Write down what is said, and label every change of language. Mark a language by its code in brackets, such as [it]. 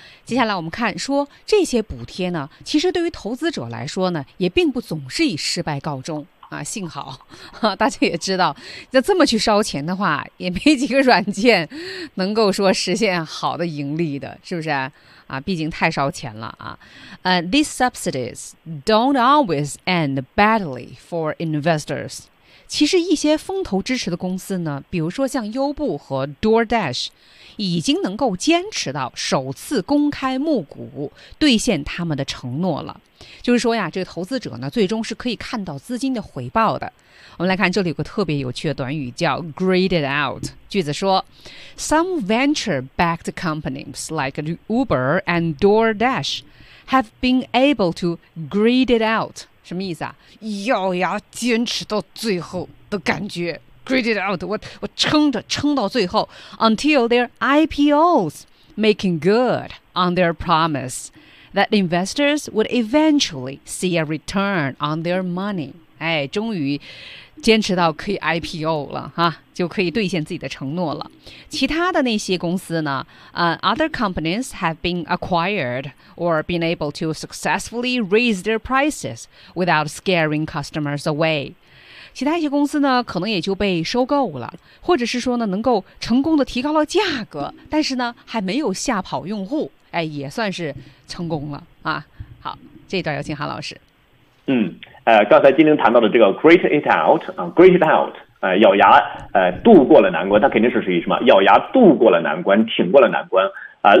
[zh] 接下来我们看说这些补贴呢，其实对于投资者来说呢，也并不总是以失败告终啊。幸好大家也知道，要这么去烧钱的话，也没几个软件能够说实现好的盈利的，是不是啊？毕竟太烧钱了啊。 [en] These subsidies don't always end badly for investors. [zh] 其实一些风投支持的公司呢，比如说像优步和 DoorDash， 已经能够坚持到首次公开募股兑现他们的承诺了。就是说呀，这个投资者呢，最终是可以看到资金的回报的。我们来看这里有个特别有趣的短语叫 grayed out。句子说 [en] Some venture-backed companies like Uber and DoorDash have been able to grayed it out。 [zh] 什么意思啊？咬牙坚持到最后的感觉 [en] ，grit it out， [zh] 我撑着撑到最后 [en] ，until their IPOs making good on their promise that investors would eventually see a return on their money。 [zh] 哎，终于坚持到可以 IPO 了哈，就可以兑现自己的承诺了。其他的那些公司呢？ [en] Other companies have been acquired or been able to successfully raise their prices without scaring customers away。 [zh] 其他一些公司呢，可能也就被收购了，或者是说呢，能够成功的提高了价格，但是呢，还没有吓跑用户，哎，也算是成功了啊。好，这一段有请韩老师。刚才金玲谈到的这个 grit it out 啊 ，grit it out， 咬牙度过了难关，它肯定是属于什么？咬牙度过了难关，挺过了难关啊。